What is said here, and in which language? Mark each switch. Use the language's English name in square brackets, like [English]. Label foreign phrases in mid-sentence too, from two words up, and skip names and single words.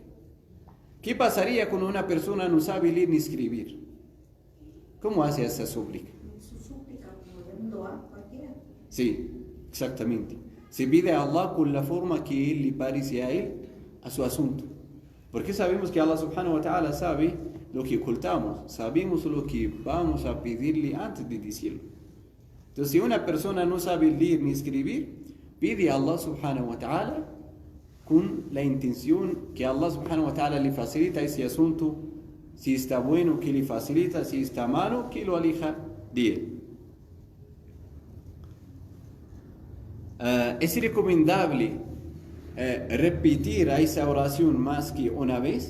[Spanish] ¿Qué pasaría cuando una persona no sabe leer ni escribir? ¿Cómo hace esa súplica? Su súplica como un dua cualquiera. Sí, exactamente. Se pide a Allah con la forma que Él le parece a Él, a su asunto. Porque sabemos que Allah [Arabic] سبحانه وتعالى [Spanish] sabe lo que ocultamos, sabemos lo que vamos a pedirle antes de decirlo. Entonces, si una persona no sabe leer ni escribir, pide a Allah [Arabic] سبحانه وتعالى [Spanish] con la intención que Allah [Arabic] سبحانه وتعالى [Spanish] le facilita ese asunto, si está bueno que le facilita, si está malo que lo aleja de él. ¿Es recomendable repetir esa oración más que una vez?